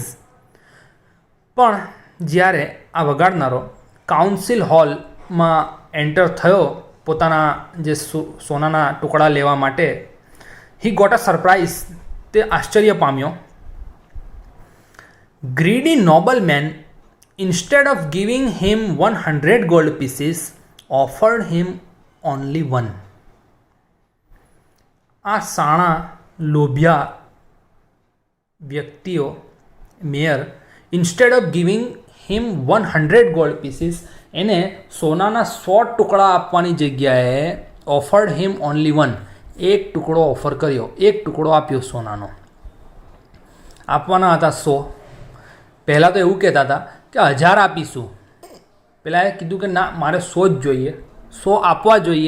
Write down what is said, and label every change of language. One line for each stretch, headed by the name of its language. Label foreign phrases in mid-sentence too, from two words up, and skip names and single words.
Gujarati: પણ જ્યારે આ વગાડનારો કાઉન્સિલ હોલમાં એન્ટર થયો પોતાના જે સોનાના ટુકડા લેવા માટે,
English: he got a surprise,
Gujarati: તે આશ્ચર્ય પામ્યો.
English: greedy noble man instead of giving him 100 gold pieces offered him only 1.
Gujarati: આ સાણા લોભિયા વ્યક્તિઓ
English: મેયર instead of giving him 100 gold pieces,
Gujarati: એને સોનાના 100 ટુકડા આપવાની જગ્યાએ
English: offered him only 1,
Gujarati: એક ટુકડો ઓફર કર્યો, એક ટુકડો આપ્યો સોનાનો. આપવાના હતા 100. પહેલાં તો એવું કહેતા હતા કે 1000 આપીશું. પહેલાં કીધું કે ના, મારે 100 જ જોઈએ, 100 આપવા જોઈએ.